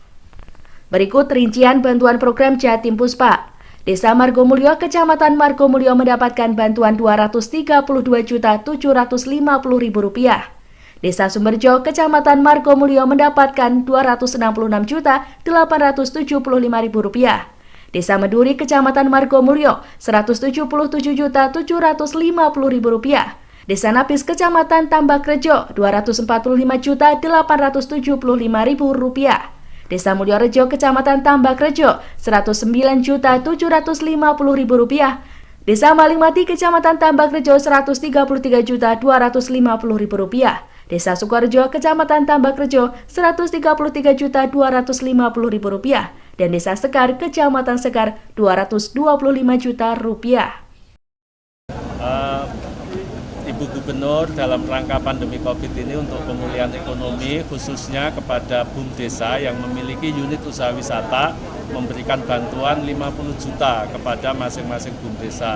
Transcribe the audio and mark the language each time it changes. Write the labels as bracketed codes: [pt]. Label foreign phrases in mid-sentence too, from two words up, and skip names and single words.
[id] Berikut rincian bantuan program Jatim Puspa. Desa Margomulyo, Kecamatan Margomulyo mendapatkan bantuan Rp232.750.000. Desa Sumberjo, Kecamatan Margomulyo mendapatkan Rp267.875.000. Desa Meduri, Kecamatan Margomulyo, Rp170.750.000. Desa Napis, Kecamatan Tambakrejo, Rp245.875.000. Desa Mulyorejo, Kecamatan Tambakrejo, Rp109.750.000. Desa Malingmati, Kecamatan Tambakrejo, Rp133.250.000. Desa Sukorejo, Kecamatan Tambakrejo, Rp133.250.000. Dan Desa Sekar, Kecamatan Sekar, Rp225 juta. Ibu Gubernur dalam rangka pandemi COVID ini untuk pemulihan ekonomi khususnya kepada BUM Desa yang memiliki unit usaha wisata memberikan bantuan 50 juta kepada masing-masing BUM Desa.